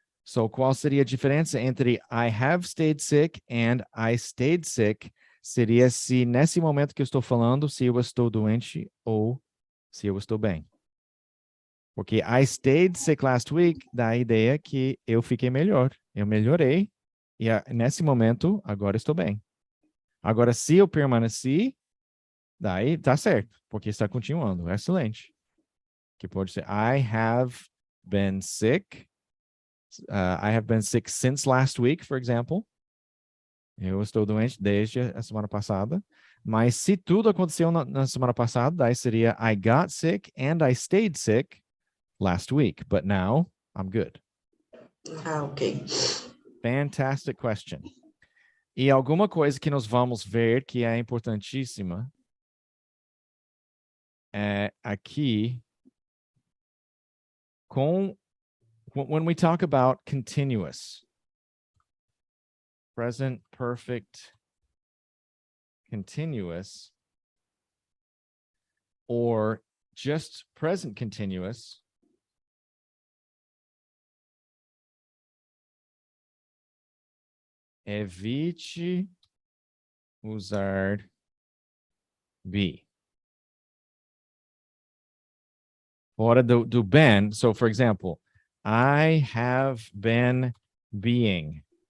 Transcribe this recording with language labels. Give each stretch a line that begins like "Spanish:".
English: So,
Portuguese: qual seria a diferença entre
English: I have stayed sick and I stayed sick?
Portuguese: Seria se nesse momento que eu estou falando, se eu estou doente ou se eu estou bem. Porque
English: I stayed sick last week
Portuguese: dá a ideia que eu fiquei melhor. Eu melhorei e nesse momento agora estou bem. Agora, se eu permaneci, daí tá certo, porque está continuando. Excelente. Que pode ser
English: I have been sick. I have been sick since last week, for example.
Portuguese: Eu estou doente desde a semana passada. Mas se tudo aconteceu na semana passada, daí seria
English: I got sick and I stayed sick last week. But now I'm good. Ok. Fantastic question.
Portuguese: E alguma coisa que nós vamos ver que é importantíssima é aqui
English: when we talk about continuous, present perfect continuous, or just present continuous,
Portuguese: evite usar
English: be.
Portuguese: Fora do been.
English: So, for example, I have been being.